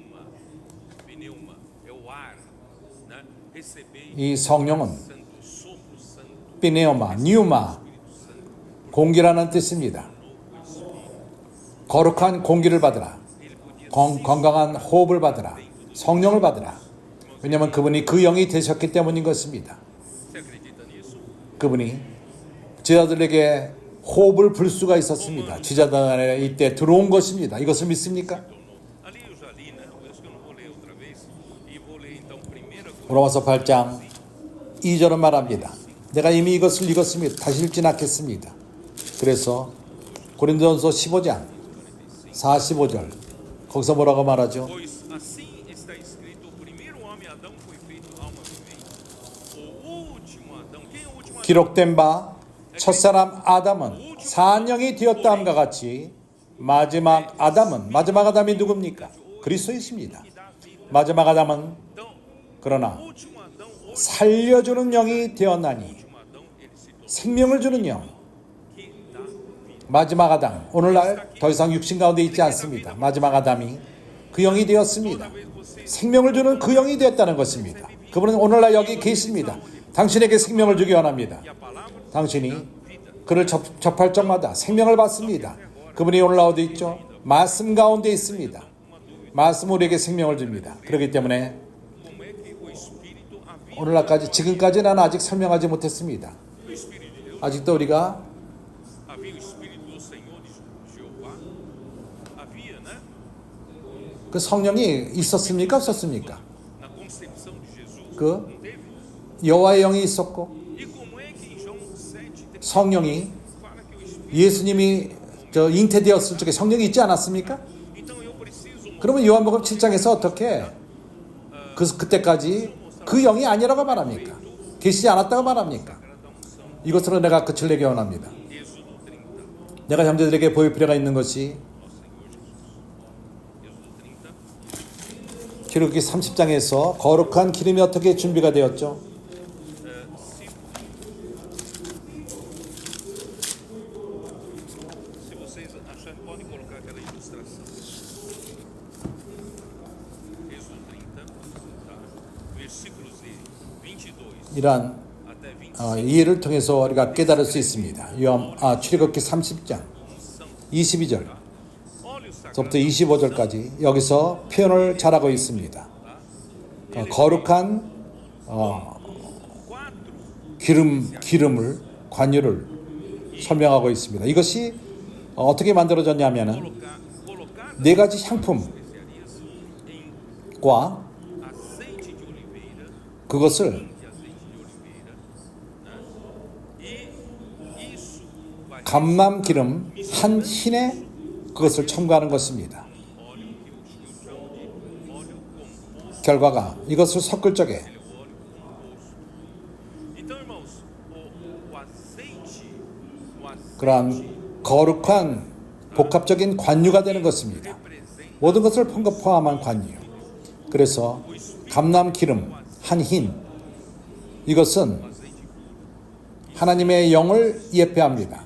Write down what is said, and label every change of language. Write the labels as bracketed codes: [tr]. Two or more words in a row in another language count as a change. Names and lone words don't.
[ko] 이 성령은 피네오마, 뉴마, 공기라는 뜻입니다. 거룩한 공기를 받으라. 건강한 호흡을 받으라. 성령을 받으라. 왜냐하면 그분이 그 영이 되셨기 때문인 것입니다. [pt] Você acredita nisso? [ko] 그분이 제자들에게 호흡을 불 수가 있었습니다. 제자들 안에 이때 들어온 것입니다. 이것을 믿습니까? [pt] Ali eu já li, né? Por isso que eu não vou ler outra vez. E vou ler então 1 [ko] 로마서 8장 2절은 말합니다. 내가 이미 이것을 읽었습니다. 다시 읽진 않겠습니다. 그래서 고린도전서 15장 45절 거기서 뭐라고 말하죠? [pt] Pois assim está escrito: o primeiro homem Adão foi feito alma vivente. O último Adão, quem é o último Adão? [ko] 기록된 바 첫사람 아담은 산영이 되었다함과 같이 마지막 아담이 누굽니까? 그리스도이십니다. 마지막 아담은 [pt] Então, [ko] 그러나 [pt] o último Adão, hoje, [ko] 살려주는 영이 되었나니 [pt] o último Adão, ele se tornou [ko] 생명을 주는 영. [pt] que dá vida. [ko] 마지막 아담, 오늘날 더 이상 육신 가운데 있지 않습니다. 마지막 아담이 그 영이 되었습니다. 생명을 주는 그 영이 되었다는 것입니다. 그분은 오늘날 여기 계십니다. 당신에게 생명을 주기 원합니다. [pt] E a palavra [ko] 당신이 그를 접할 적마다 생명을 받습니다. 그분이 오늘날 어디 있죠? 말씀 가운데 있습니다. 말씀 우리에게 생명을 줍니다. 그렇기 때문에 [pt] como é que o Espírito, a vida, [ko] 오늘날까지 지금까지는 아직 설명하지 못했습니다. [pt] o Espírito de Deus, [ko] 아직도 우리가 [pt] havia o Espírito do Senhor de Jeová? Havia, né? [ko] 그 성령이 있었습니까? 없었습니까? [pt] Na concepção de Jesus, [ko] 그 [pt] não teve? [ko] 여호와의 영이 있었고 [pt] E como é que em João 7 [ko] 성령이 [pt] fala que o Espírito. [ko] 예수님이 잉태되었을 적에 성령이 있지 않았습니까? [pt] Então eu preciso [ko] 그러면 요한복음 7장에서 어떻게 그때까지 그 영이 아니라고 말합니까? 계시지 않았다고 말합니까? 이것으로 내가 끝을 내기 원합니다. [pt] Êxodo 30. [ko] 내가 형제들에게 보일 필요가 있는 것이 [pt] Êxodo 30. [ko] 기록기 30장에서 거룩한 기름이 어떻게 준비가 되었죠? [pt] Se vocês acharem, podem colocar aquela ilustração. Êxodo 30, tá? Versículos de 22 [ko] 이러한 [pt] até 25. [ko] 이해를 통해서 우리가 깨달을 수 있습니다. 출애굽기 30장 22절 [pt] Olha o sagrado. [ko] 부터 25절까지 여기서 표현을 잘하고 있습니다. 거룩한 기름을 관유를 설명하고 있습니다. 이것이 어떻게 만들어졌냐면은 [pt] Colocar [ko] 네 가지 향품과 [pt] especiarias em azeite de oliveira, [ko] 그것을 [pt] de azeite de oliveira, né? E isso vai [ko] 감람 기름 한 흰에 그것을 첨가하는 것입니다. [pt] óleo que eu chamo de óleo composto. [ko] 결과가 이것을 섞을 적에 [pt] Ele é o óleo composto. Então, irmãos, o azeite, [ko] 그러한 거룩한 복합적인 관유가 되는 것입니다. [pt] representa [ko] 모든 것을 포함한 관유. 그래서 감람 기름 한 흰 이것은 하나님의 영을 예표합니다.